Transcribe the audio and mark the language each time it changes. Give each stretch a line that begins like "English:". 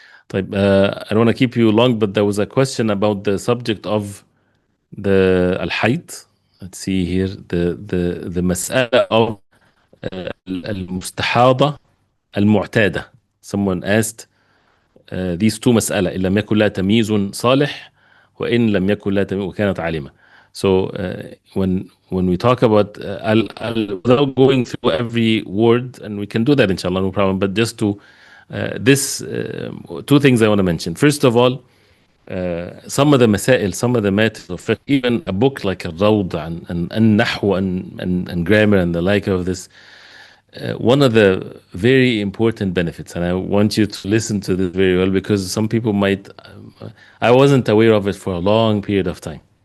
Arabic: طيب,
English: I don't want to keep you long, but there was a question about the subject of the al-hayd. Let's see here, the مسألة of المستحاضة المعتادة. Someone asked these two
Arabic: مسألة إن لم يكن لها تمييز صالح وإن لم يكن لها تمييز وكانت عالمة.
English: So when we talk about without going through every word, and we can do that inshallah, no problem, but just to This two things I want to mention. First of all, some of the masail, some of the matters of fiqh, even a book like al-Rawd and Nahw and grammar and the like of this, one of the very important benefits, and I want you to listen to this very well because some people might, I wasn't aware of it for a long period of time.